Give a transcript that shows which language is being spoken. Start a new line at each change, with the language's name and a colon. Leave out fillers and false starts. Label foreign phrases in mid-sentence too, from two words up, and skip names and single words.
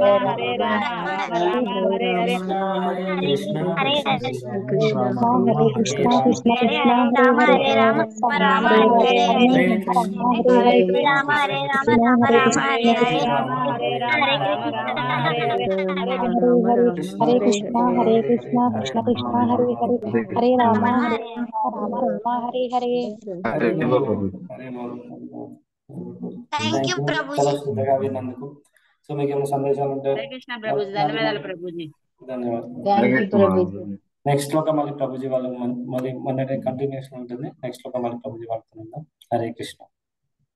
Sanskrit: హరే రామ రామ హరే హరే కృష్ణ హరే కృష్ణ కృష్ణ హరే కృష్ణ కృష్ణ కృష్ణ రామ హరే రామ రామ హరే హరే కృష్ణ హరే రామ హరే రామ రామ రామ హరే హరే హరే రామ రామ రామ హరే హరే హరే కృష్ణ హరే కృష్ణ కృష్ణ కృష్ణ హరే హరే హరే రామ హరే రామ రామ హరే హరే.
English: thank you ప్రభుజీ.
Telugu: సో మీకు ఏమైనా సందేశాలు ఉంటాయి?
Sanskrit: హరే కృష్ణ
Telugu: ప్రభుజీ. ధన్యవాదాలు ప్రభుజీ. ధన్యవాదాలు.
English: thank you ప్రభుజీ.
Telugu: నెక్స్ట్ శ్లోకం మళ్ళీ ప్రభుజీ వాళ్ళు మళ్ళీ మొన్న కంటిన్యూషన్ ఉంటుంది. నెక్స్ట్ శ్లోకం మళ్ళీ ప్రభుజీ వాడుతున్నాం.
Sanskrit: హరే కృష్ణ.